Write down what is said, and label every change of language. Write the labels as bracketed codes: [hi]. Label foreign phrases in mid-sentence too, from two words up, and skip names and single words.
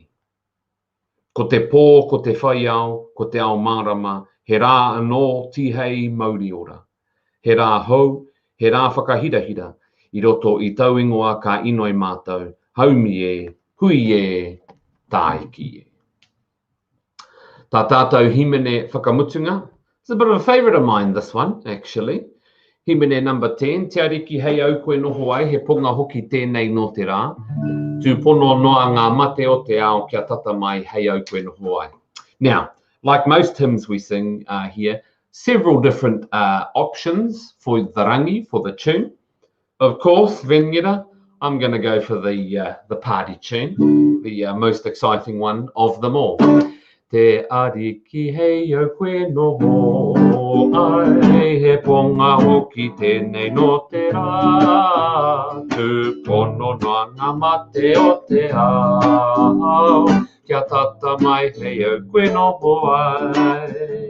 [mi] Ko te pō, ko te whai ao, ko te ao mārama, he rā anō tihei mauri ora. He rā hou, he rā whakahirahira, I roto I tau ingoa ka inoi mātou, haumi e, hui e, tāiki e. Tā tātou himene whakamutunga. [en] It's a bit of a favourite of mine, this one, actually. Himene number 10, [mi] te ariki hei au koe noho ai, he punga hoki tēnei no te rā. Tu pono noa ngā mate o te ao kia tata mai hei au koe noho ai. [en] Now, like most hymns we sing here, several different options for the rangi, for the tune. Of course, Ngira, I'm going to go for the party tune, the most exciting one of them all. [mi] Te ariki hei au koe noho, ai he ponga hoki tēnei no te rā. Tūpono noa ngā mate o te ao, kia tata mai hei au koe noho ai.